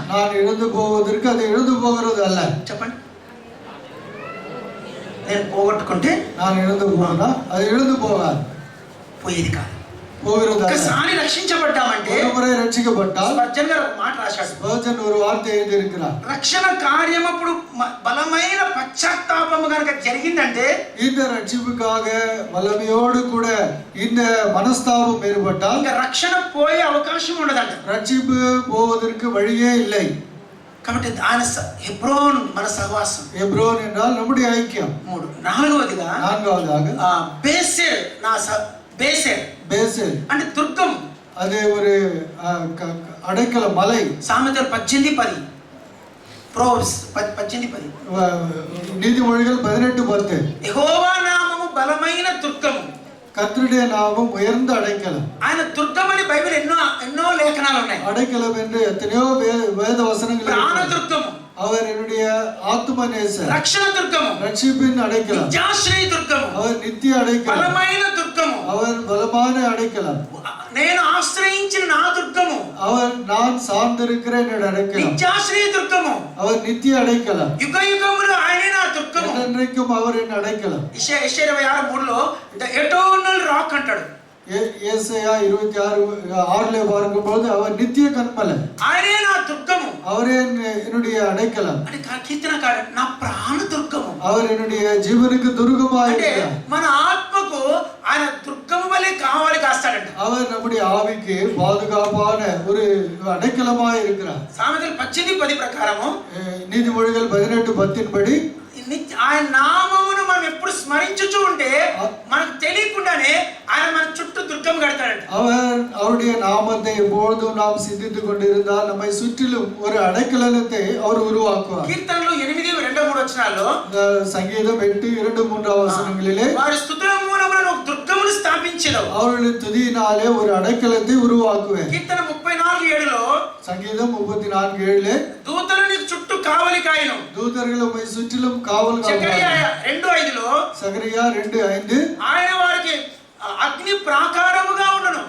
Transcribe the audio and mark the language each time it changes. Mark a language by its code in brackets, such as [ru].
[ta] நான் இழந்து போவதற்கு அது இழந்து போகிறது அல்ல. [te] చెప్పండి. నేను పోగొట్టుకుంటే [ta] நான் இழந்து போனா அது இழந்து போகாது, [te] పోయేది కాదు. [ta] போகிறது. [te] ఒకసారి రక్షించబడ్డామంటే, [ta] ஒருமுறை ரட்சிக்கப்பட்டால், [te] స్పర్జన్ గారు ఒక మాట రాశాడు. [ta] ஸ்பர்ஜன் ஒரு வார்த்தை எழுதி இருக்கிறார். [te] రక్షణ కార్యం అప్పుడు బలమైన పశ్చాత్తాపము కనుక జరిగిందంటే, [ta] இந்த ரட்சிப்புக்காக வல்லமையோடு கூட இந்த மனஸ்தாபம் ஏற்பட்டால் [te] ఇంకా రక్షణ పోయే అవకాశం ఉండదంట. [ta] ரட்சிப்பு போவதற்கு வழியே இல்லை. [te] కాబట్టి ఆయన హెబ్రోన్ మన సహవాసం. [ta] எப்ரோன் என்றால் நம்முடைய ஐக்கியம். [te] 3. నాలుగవదిగా బేసెల్, నా బేసెల్ [ta] பேசல் [te] అంటే దుర్గం. [ta] அது ஒரு அடைக்கல மலை. [te] సామెతలు 18:10, ప్రోవర్బ్స్ 18:10, [ta] நீதிமொழிகள் 18:10. [te] యెహోవా నామము బలమైన దుర్గము, [ta] கர்த்தருடைய நாமம் உயர்ந்த அடைக்கலம். [te] ఆయన దుర్గం అని బైబిల్ ఎన్నో లేఖనాలు ఉన్నాయి. [ta] அடைக்கலம் என்று எத்தனையோ வேத வசனங்கள். [te] ప్రాణ దుర్గము, [ta] அவர் என்னுடைய ஆத்தும நேசர். [te] రక్షణ దుర్గము, [ta] ரட்சிப்பின் அடைக்கலம். [te] నిత్యాశ్రయ దుర్గము, [ta] அவர் நித்திய அடைக்கலம். [te] బలమైన దుర్గము, [ta] அவர் பலமான அடைக்கலம். [te] నేను ఆశ్రయించిన నా దుర్గము, [ta] அவர் நான் சார்ந்திருக்கிற என்னுடைய அடைக்கலம். [te] నిత్యాశ్రయ దుర్గము, [ta] அவர் நித்திய அடைக்கலம். [te] యుగ యుగములు ఆయనే నా దుర్గము. [ta] என்றைக்கும் அவர் என் அடைக்கலம். [te] యెషయా 26:3లో [en] the eternal rock [te] అంటాడు. [ta] ஏசாயா 26:6 பார்க்கும்போது அவர் நித்திய கன்மலை, [te] ఆయనే నా దుర్గము. [ta] அவரே என்னுடைய அடைக்கலம். [te] అంటే కీర్తనకారు నా ప్రాణ దుర్గము. [ta] அவர் என்னுடைய ஜீவனுக்கு துர்கமாய் [te] అంటే [ta] இருக்கிறார். [te] మన ఆత్మకు ఆయన దుర్గము వలె కావాలి కాస్తాడంట. [ta] அவர் நம்முடைய ஆவிக்கு பாதுகாப்பான ஒரு அடைக்கலமாய் இருக்கிறார். [te] సామెతలు 18:10 ప్రకారము, [ta] நீதிமொழிகள் 18:10 படி [te] ఆయన నామమును మనం ఎప్పుడు స్మరించుచూ ఉంటే మనకు తెలియకుండానే ఆయన మన చుట్టూ దుర్గం కడతాడంట. [ta] அவருடைய நாமத்தை எப்பொழுதும் நாம் சிந்தித்துக் கொண்டிருந்தால் நம்மை சுற்றிலும் ஒரு அடைக்கலத்தை அவர் உருவாக்குவார். [te] కీర్తనలు 8:2-3 వచనాల్లో, [ta] சங்கீதம் 8:2-3 வசனங்களிலே [te] వారి స్తుతుల మూలమున ఒక దుర్గమును స్థాపించెదవు. [ta] அவருடைய துதியினாலே ஒரு அடைக்கலத்தை உருவாக்குவேன். [te] కీర్తన 34:7లో, [ta] சங்கீதம் 34:7 [te] దూతలు నీకు చుట్టూ కావలి కాయను. [ta] தூதர்கள் உம்மை சுற்றிலும் காவல் [te] జకరియా [ta] காப்பார்கள். [te] 2:5లో, [ta] சகரியா 2:5 [te] ఆయన వారికి అగ్ని ప్రాకారముగా ఉండును.